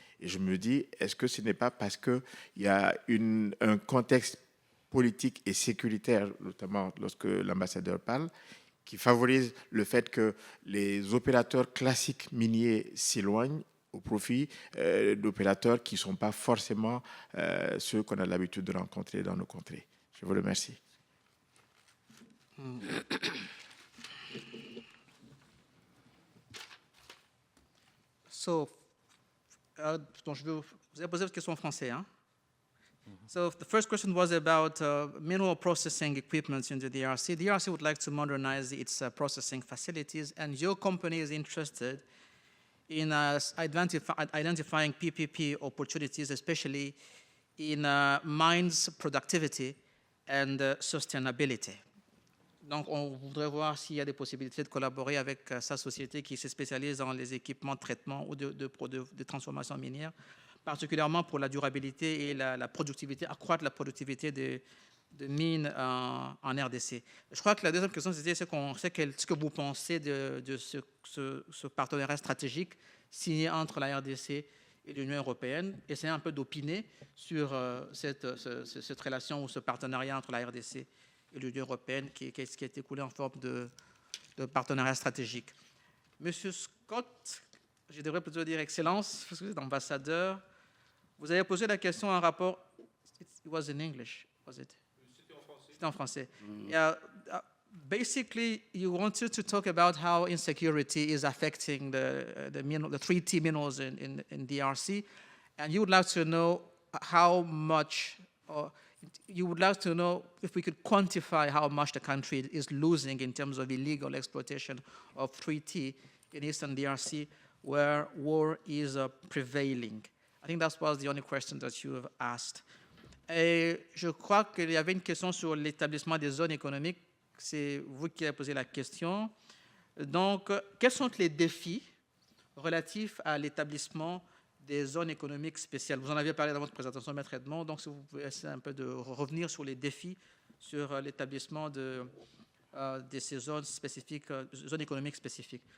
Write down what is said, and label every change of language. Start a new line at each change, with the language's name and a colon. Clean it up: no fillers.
French: Et je me dis, est-ce que ce n'est pas parce qu'il y a un contexte politique et sécuritaire, notamment lorsque l'ambassadeur parle, qui favorise le fait que les opérateurs classiques miniers s'éloignent au profit d'opérateurs qui ne sont pas forcément ceux qu'on a l'habitude de rencontrer dans nos contrées? Je vous remercie. Donc vous avez posé votre question en français, hein?
English: So the first question was about mineral processing equipment in the DRC. The DRC would like to modernize its processing facilities, and your company is interested in identifying PPP opportunities, especially in mines productivity and sustainability.
French: Donc, on voudrait voir s'il y a des possibilités de collaborer avec sa société qui se spécialise dans les équipements de traitement ou de transformation minière, particulièrement pour la durabilité et la productivité, accroître la productivité de mines en RDC. Je crois que la deuxième question, c'était ce que vous pensez de ce partenariat stratégique signé entre la RDC et l'Union européenne. Essayez un peu d'opiner sur cette relation ou ce partenariat entre la RDC et l'Union européenne qui a été coulé en forme de partenariat stratégique. Monsieur Scott, je devrais plutôt dire Excellence, parce que vous êtes ambassadeur. Vous avez posé la question en rapport.
English: It was in English, was it?
French: C'était en français.
English: Yeah, basically, you wanted to talk about how insecurity is affecting the 3T minerals in DRC, and you would like to know how much, or you would like to know if we could quantify how much the country is losing in terms of illegal exploitation of 3T in Eastern DRC, where war is prevailing. I think that was the only question that you have asked.
French: Et je crois qu'il y avait une question sur l'établissement des zones économiques. C'est vous qui avez posé la question. Donc, quels sont les défis relatifs à l'établissement des zones économiques spéciales? Vous en avez parlé dans votre présentation, Maître Edmond. Donc, si vous pouvez essayer un peu de revenir sur les défis sur l'établissement de ces zones spécifiques, zones économiques spécifiques.